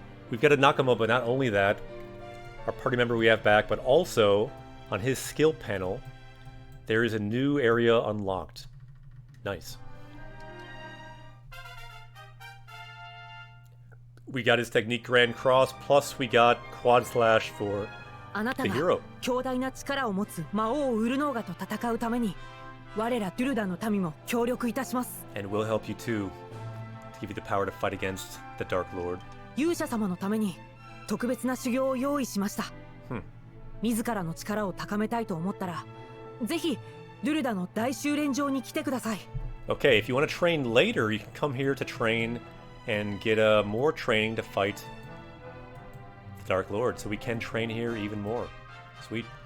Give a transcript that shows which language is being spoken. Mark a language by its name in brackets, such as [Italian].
[English] We've got a Nakama, but not only that, our party member we have back, but also, on his skill panel, there is a new area unlocked. Nice. We got his technique Grand Cross, plus we got Quad Slash for [Japanese] あなた [English] the [Japanese] が [English] hero. [Japanese] 強大な力を持つ魔王ウルノーガと戦うために我らドゥルダの民も協力いたします。 [English] And we'll help you too, to give you the power to fight against the Dark Lord. [Japanese] 勇者様のために特別な修行を用意しました。自らの力を高めたいと思ったら、ぜひドゥルダの大修練場に来てください。 [English] Okay, if you want to train later, you can come here to train and get more training to fight the Dark Lord. So we can train here even more. Sweet.